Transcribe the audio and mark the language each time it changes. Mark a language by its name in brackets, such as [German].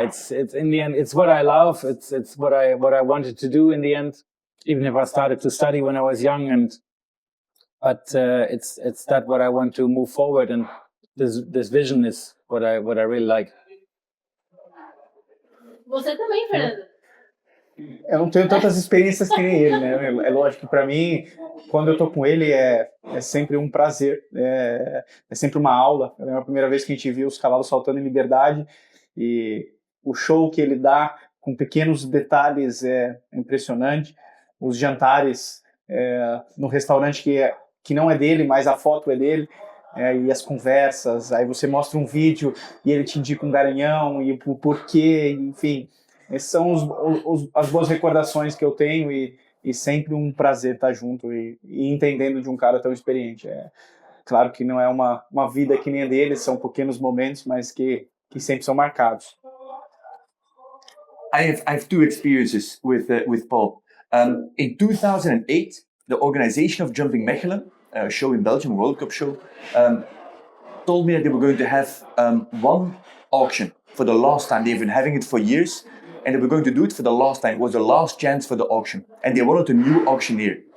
[English] It's in the end, it's what I love. It's what I wanted to do in the end. Even if I started to study when I was young, but it's that what I want to move forward, and this vision is what I really like. [Portuguese] Você também, Fernando? Eu não tenho tantas experiências que nem ele, né? É lógico que para mim, quando eu tô com ele, é sempre um prazer, é sempre uma aula. É a primeira vez que a gente viu os cavalos saltando em liberdade e o show que ele dá com pequenos detalhes é impressionante. Os jantares no restaurante que não é dele, mas a foto é dele. E as conversas, aí você mostra um vídeo e ele te indica um garanhão e o porquê, enfim. Essas são as boas recordações que eu tenho e sempre um prazer estar junto e entendendo de um cara tão experiente. Claro que não é uma vida que nem a dele, são pequenos momentos, mas que sempre são marcados. [English] I have two experiences with Paul. In 2008, the organization of Jumping Mechelen, a show in Belgium, a World Cup show, told me that they were going to have one auction for the last time. They've been having it for years, and they were going to do it for the last time. It was the last chance for the auction, and they wanted a new auctioneer.